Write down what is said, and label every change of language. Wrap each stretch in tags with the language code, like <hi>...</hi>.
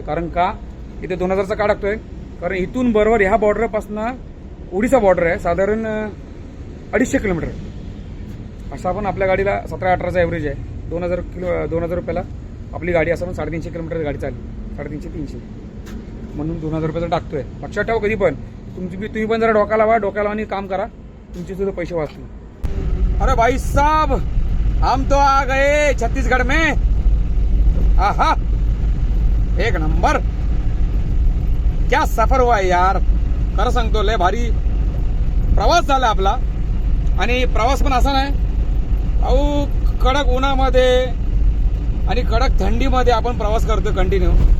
<mr>कारण का इथे 2000चा का टाकतोय? कारण इथून बरोबर ह्या बॉर्डरपासून ओडिसा बॉर्डर आहे साधारण 250 किलोमीटर. असं आपण आपल्या गाडीला 17-18चा ॲव्हरेज आहे. 2000 रुपयाला आपली गाडी असं 350 किलोमीटर गाडी चालली, 350-300, म्हणून 2000 रुपयाचा टाकतोय. लक्षात ठेवा कधी पण तुम्ही पण जरा डोका लावा आणि काम करा, तुमचे सुद्धा पैसे वाचतील.</mr> <hi>अरे भाई साहब, हम तो आ गए छत्तीसगढ़ में.</hi> <mr>आहा, एक नंबर.</mr> <hi>क्या सफर हुआ यार,</hi> <mr>खरं सांगतो लय भारी प्रवास झाला आपला. आणि प्रवास पण असा नाही अहो, कडक उन्हामध्ये आणि कडक थंडीमध्ये आपण प्रवास करतो कंटिन्यू.</mr>